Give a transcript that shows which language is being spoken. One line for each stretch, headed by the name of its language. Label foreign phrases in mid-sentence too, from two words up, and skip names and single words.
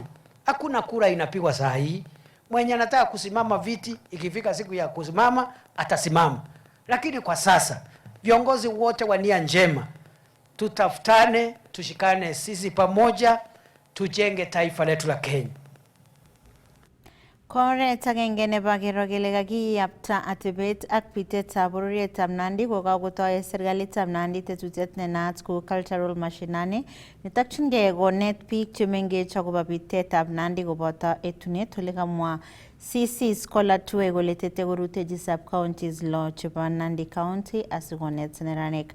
Swahili: Hakuna kura inapigwa saa hii. Mwenye anataka kusimama viti, ikifika siku ya kusimama atasimama. Lakini kwa sasa viongozi wote wa nia njema, tutafutane, tushikane sisi pamoja, tujenge taifa letu la Kenya.
Kipsigis: Koret agenge nebo kero kele kakiyapta atebet ak pitetab bororietab Nandi kokakotoi serikalitab Nandi tetutiet nenaat ko cultural mashinani netokyingei konet biik chemengech akobo pitetab Nandi koboto etunet ole kamwa CC Scholar Tue kole tete korutechi sub-counties lo chebo Nandi County asikonet neranik.